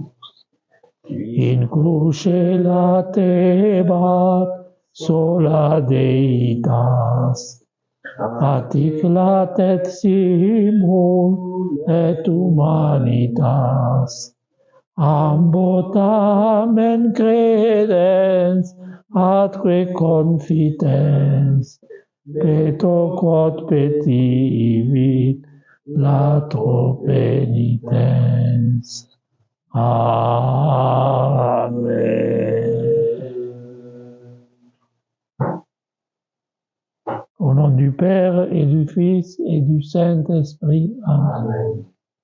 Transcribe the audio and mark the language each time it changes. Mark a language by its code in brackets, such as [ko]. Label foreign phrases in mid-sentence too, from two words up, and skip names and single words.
[la] In cruce latebat sola Deitas, attic latet simul et humanitas. Ambo tamen credens, atque confitens, peto quod petivit latro penitens. Amen. [fr] Au nom du Père et du Fils et du Saint-Esprit. Amen.